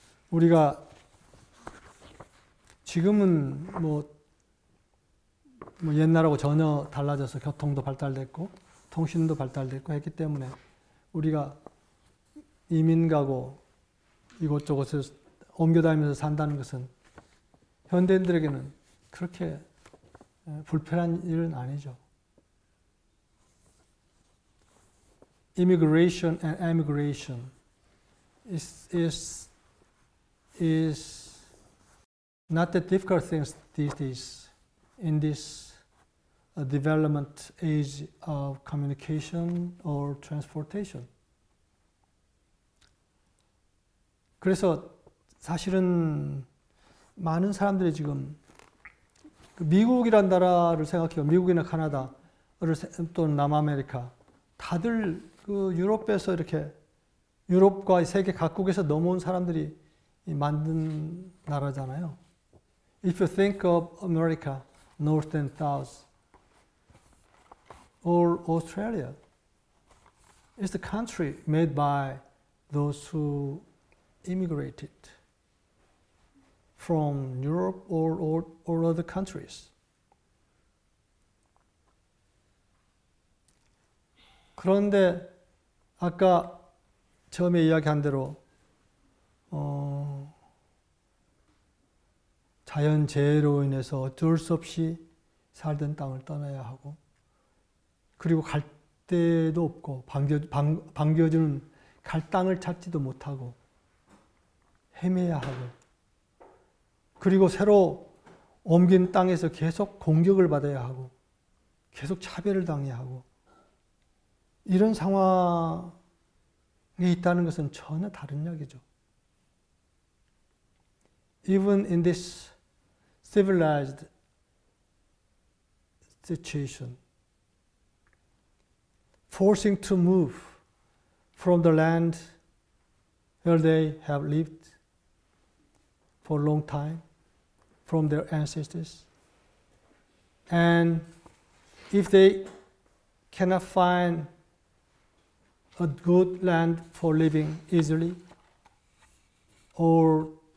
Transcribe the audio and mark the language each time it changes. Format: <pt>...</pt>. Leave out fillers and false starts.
<ko>우리가 지금은 뭐 옛날하고 전혀 달라져서 교통도 발달됐고 통신도 발달됐고 했기 때문에 우리가 이민 가고 이곳저곳에 옮겨다니면서 산다는 것은 현대인들에게는 그렇게 불편한 일은 아니죠.</ko> <en>Immigration and emigration is not the difficult things these days in this development age of communication or transportation.</en> <ko>그래서 사실은 많은 사람들이 지금 미국이란 나라를 생각해요. 미국이나 카나다, 또는 남아메리카. 다들 그 유럽에서 이렇게 유럽과 세계 각국에서 넘어온 사람들이 만든 나라잖아요.</ko> <en>If you think of America, North and South, or Australia, it's the country made by those who immigrated from Europe or other countries.</en> <ko>그런데 아까 처음에 이야기한 대로 자연재해로 인해서 어쩔 수 없이 살던 땅을 떠나야 하고, 그리고 갈 데도 없고 반겨주는 갈 땅을 찾지도 못하고 헤매야 하고, 그리고 새로 옮긴 땅에서 계속 공격을 받아야 하고 계속 차별을 당해야 하고, 이런 상황에 있다는 것은 전혀 다른 이야기죠.</ko> <en>Even in this civilized situation, forcing to move from the land where they have lived for a long time, from their ancestors, and if they cannot find a good land for living easily, or</en>